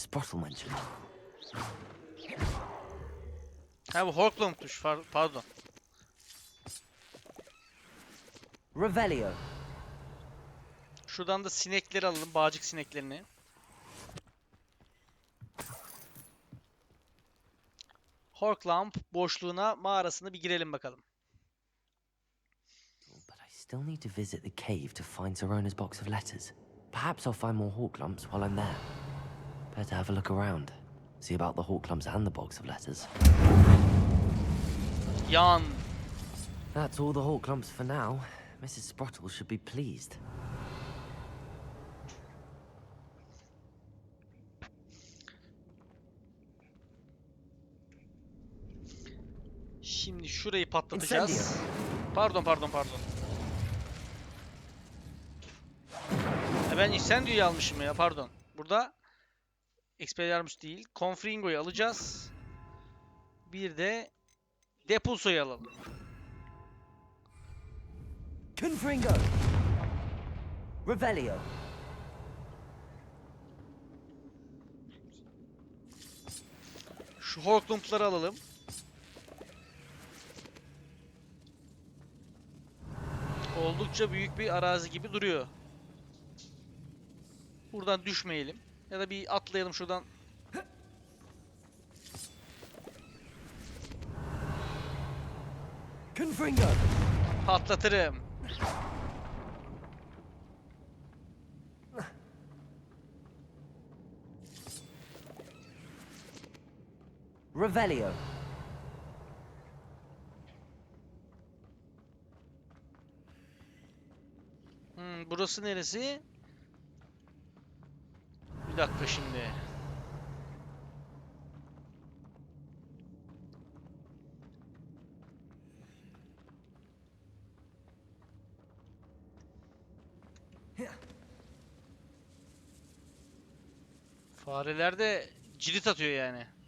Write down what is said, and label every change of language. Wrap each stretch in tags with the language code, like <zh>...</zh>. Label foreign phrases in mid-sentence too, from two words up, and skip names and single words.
<en>Sprottle mentioned.</en> <tr>Ha bu Horklong'muş. Pardon. Revelio. Şuradan da sinekleri alalım. Bağcık sineklerini. Horklamp boşluğuna, mağarasına bir girelim bakalım.</tr> <en>But I still need to visit the cave to find Sirona's box of letters. Perhaps I'll find more hawk lumps while I'm there. Better have a look around. See about the hawk lumps and the box of letters. Yan. That's all the hawk lumps for now. Mrs. Sprottle should be pleased.</en> <tr>Şimdi şurayı patlatacağız. Pardon. Ben Incendia'yı almışım ya, pardon. Burada Expelliarmus değil, Confringo'yu alacağız. Bir de Depulso'yu alalım. Confringo! Revelio! Şu Horklump'ları alalım. Oldu Oldukça büyük bir arazi gibi duruyor. Buradan düşmeyelim. Ya da bir atlayalım şuradan. Confringo! Patlatırım. Revelio. Burası neresi? Bir dakika şimdi. Fareler de cirit atıyor yani.</tr>